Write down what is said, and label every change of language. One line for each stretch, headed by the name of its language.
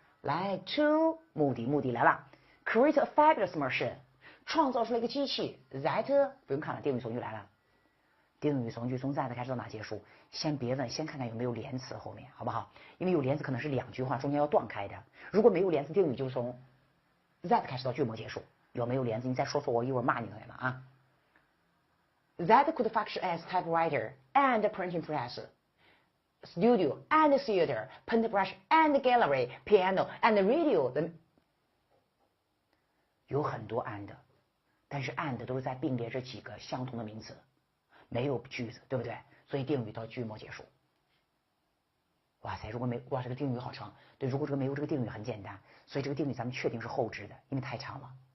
Chinese: 来 ，to 目的来了 ，
English: create a fabulous machine，
Chinese: 创造出了一个机器 that 不用看了，定语从句来了。定语从句从 that 开始到哪结束？先别问，先看看有没有连词后面，好不好？因为有连词可能是2句话中间要断开的。如果没有连词，定语就从 that 开始到句末结束。有没有连词？你再说，我一会儿骂你同学们啊。
English: That could function as typewriter and printing press, studio and theater, paintbrush and gallery, piano and radio。
Chinese: 有很多 and， 但是 and 都是在并列这几个相同的名词，没有句子，对不对？所以定语到句末结束。哇塞，如果没哇这个定语好长，对，如果没有这个定语很简单，所以这个定语咱们确定是后置的，因为太长了。